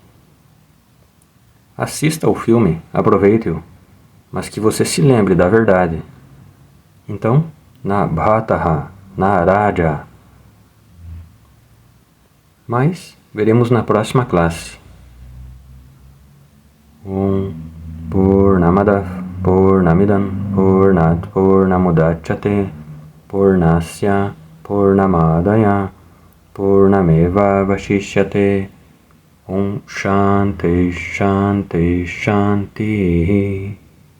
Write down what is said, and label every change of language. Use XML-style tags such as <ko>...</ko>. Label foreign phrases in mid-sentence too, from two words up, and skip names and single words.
<pt>Assista ao filme, aproveite-o, mas que você se lembre da verdade.</pt> <sa>Então, न भटः, न राजा.</sa> <pt>Mas veremos na próxima classe.</pt> <sa>पूर्णमदः पूर्णमिदम् पूर्णात् पूर्णमुदच्यते पूर्णस्य पूर्णमादाय पूर्णमेव वशिष्यते. शान्ति शान्ति शान्ति.</sa>